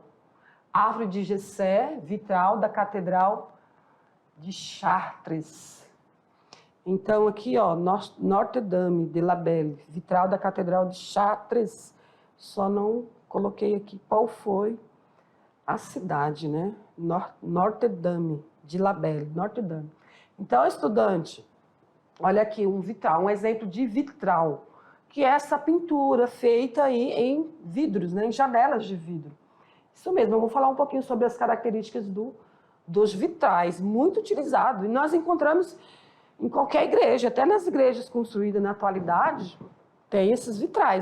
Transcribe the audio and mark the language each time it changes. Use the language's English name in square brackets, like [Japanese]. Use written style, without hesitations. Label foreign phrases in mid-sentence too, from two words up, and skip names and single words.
[Portuguese] Árvore de Gessé, vitral da Catedral de Chartres. Então, aqui, ó, Notre-Dame de la Belle, vitral da Catedral de Chartres. Só não coloquei aqui qual foi a cidade, né? Notre-Dame de la Belle, Notre-Dame. Então, estudante, olha aqui um vitral, um exemplo de vitral, que é essa pintura feita aí em vidros, né? Em janelas de vidro. Isso mesmo, eu vou falar um pouquinho sobre as características dos vitrais, muito utilizado. E nós encontramos em qualquer igreja, até nas igrejas construídas na atualidade, tem esses vitrais.